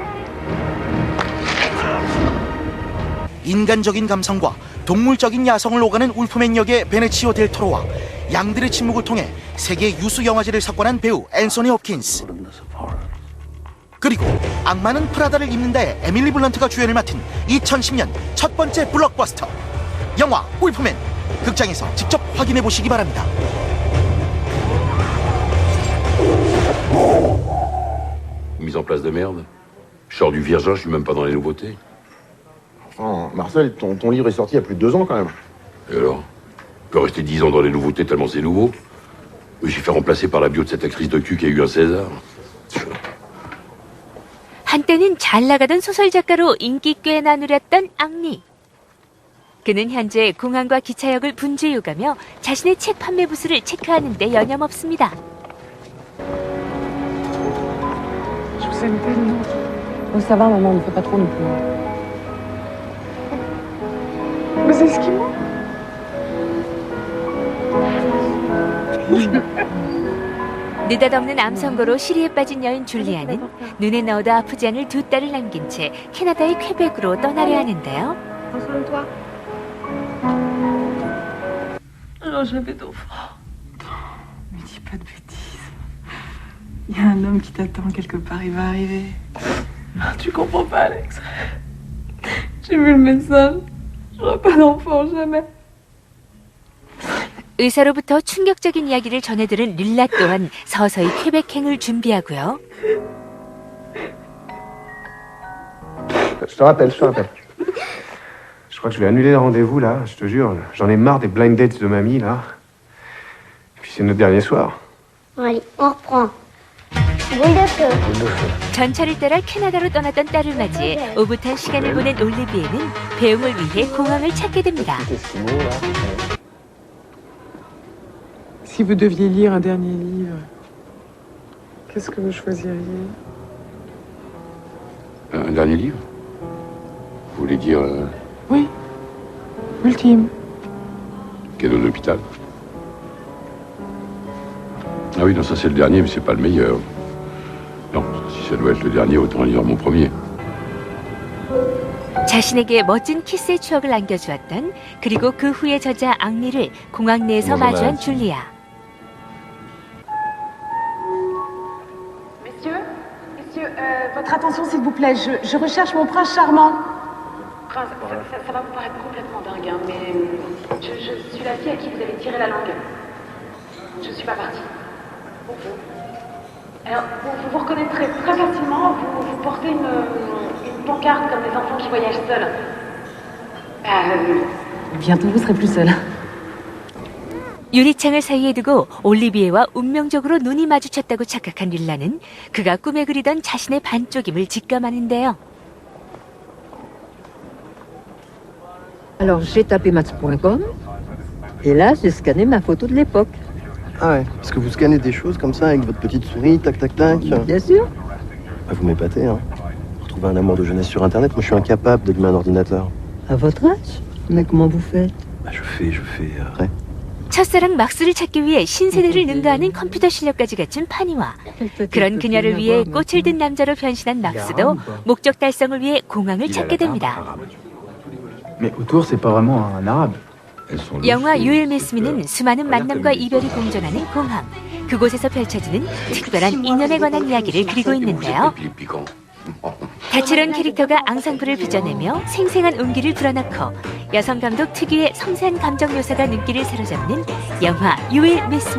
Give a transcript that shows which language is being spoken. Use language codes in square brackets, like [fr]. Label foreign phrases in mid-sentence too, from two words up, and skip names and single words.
[ko] 인간적인 감성과 동물적인 야성을 오가는 울프맨 역의 베네치오 델 토로와 양들의 침묵을 통해 세계 유수 영화제를 석권한 배우 앤소니 홉킨스, 그리고 악마는 프라다를 입는다의 에밀리 블런트가 주연을 맡은 2010년 첫 번째 블록버스터 영화 울프맨, 극장에서 직접 확인해 보시기 바랍니다. [fr] Mise en place de merde. Je sors du Vierge, je suis même pas dans les nouveautés. Enfin, Marcel, ton livre est sorti il y a plus de 2 ans quand même. Et alors? Je peux rester 10 ans dans les nouveautés tellement c'est nouveau. Je me suis fait remplacer par la bio de cette actrice de cul qui a eu un César. [ko] 한때는 잘 나가던 소설 작가로 인기 꽤나 누렸던 앙리. 그는 현재 공항과 기차역을 분주해오가며 자신의 책 판매 부수를 체크하는 데 여념없습니다. [fr] Je vous aime tellement. Oh, ça va, maman, ne fais pas trop non plus. Mais c'est ce qui manque. [ko] 느닷없는 암선고로 시리에 빠진 여인 줄리아는 눈에 넣어도 아프지 않을 2딸을 남긴 채 캐나다의 퀘벡으로 떠나려 하는데요. [fr] Alors j'avais d'enfants. Ne dis pas de bêtises. Il y a un homme qui t'attend quelque part, il va arriver. Tu comprends pas, Alex. J'ai vu le médecin. J'aurai pas d'enfant, jamais. [ko] 의사로부터 충격적인 이야기를 전해들은 릴라 또한 서서히 퀘벡행을 준비하고요. [fr] Je te rappelle. Je crois que je vais annuler le rendez-vous, là, je te jure. J'en ai marre des [en] blind dates [fr] de mamie, là. Et puis c'est notre dernier soir. Allez, on reprend. Boule de feu. [ko] 전차를 따라 캐나다로 떠났던 딸을 맞이해 오붓한 시간을 보낸 올리비에는 배웅을 위해 공항을 찾게 됩니다. [fr] Si vous deviez lire un dernier livre, qu'est-ce que vous choisiriez? Un dernier livre? Vous voulez dire... Oui, ultime. Cadeau d'hôpital. Ah oui, non, ça c'est le dernier, mais c'est pas le meilleur. Non, si ça doit être le dernier, autant lire mon premier. [ko] 자신에게 멋진 키스의 추억을 안겨주었던 그리고 그 후의 저자 앙리를 공항 내에서 마주한 줄리아. [fr] Messieurs, votre attention s'il vous plaît, je recherche mon prince charmant. Prince, ça va vous paraître complètement dingue, hein, mais je suis la fille à qui vous avez tiré la langue. Je ne suis pas partie. Pour vous. Alors, vous vous reconnaîtrez très facilement, vous portez une pancarte comme les enfants qui voyagent seuls. Bientôt vous serez plus seul. [ko] 유리창을 사이에 두고 올리비에와 운명적으로 눈이 마주쳤다고 착각한 릴라는 그가 꿈에 그리던 자신의 반쪽임을 직감하는데요. [fr] Alors j'ai tapé match.com et là j'ai scanné ma photo de l'époque. Ah ouais, parce que vous scannez des choses comme ça avec votre petite souris, tac tac tac. Bien sûr. Bah, vous m'épatez, hein. Retrouver un amour de jeunesse sur Internet, moi je suis incapable d'allumer un ordinateur. À votre âge? Mais comment vous faites? Bah, je fais, ouais. [ko] 첫사랑 막스를 찾기 위해 신세대를 능가하는 컴퓨터 실력까지 갖춘 파니와 그런 그녀를 위해 꽃을 든 남자로 변신한 막스도 목적 달성을 위해 공항을 찾게 됩니다. [fr] Mais autour, c'est pas vraiment un arabe. [ko] 영화 유일 미스미는 수많은 만남과 이별이 공존하는 공항. 그곳에서 펼쳐지는 특별한 인연에 관한 이야기를 그리고 있는데요. 다채로운 캐릭터가 앙상블을 빚어내며 생생한 온기를 불어넣고 여성 감독 특유의 섬세한 감정 묘사가 눈길을 사로잡는 영화 유일 미스미.